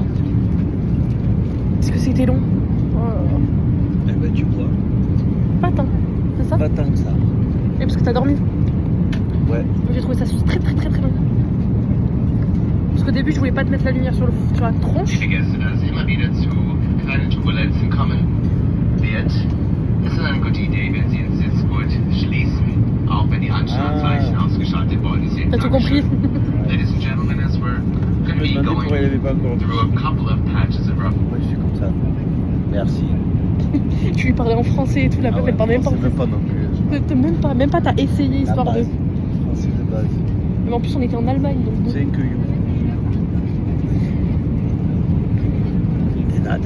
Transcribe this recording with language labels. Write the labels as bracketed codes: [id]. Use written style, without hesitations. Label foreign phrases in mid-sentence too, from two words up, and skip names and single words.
[fr] Est-ce que c'était long? Oh là là. Eh ben tu vois. Pas tant, c'est ça? Pas tant que ça. Et parce que t'as dormi? Ouais. J'ai trouvé ça très long. Parce qu'au début je voulais pas te mettre la lumière sur la tronche. [de] Vergessen, dass es immer wieder zu kleinen Turbulenzen kommen wird. Es ist eine gute Idee, wenn Sie den Sitzgurt schließen, auch wenn die Anschnallzeichen ausgeschaltet worden sind. [fr] T'as tout compris? [en] Ladies and gentlemen, as we're going to be [fr] Pourquoi il [en] going [fr] avait pas encore [en] through a couple of patches of rough. [fr] Moi je suis comme ça. Merci. Tu lui parlais en français et tout, la meuf elle parlait même pas en français. français. Même pas non plus. Même pas t'as essayé histoire de. Français de base. Mais en plus on était en Allemagne donc bon. C'est que you. Et nada.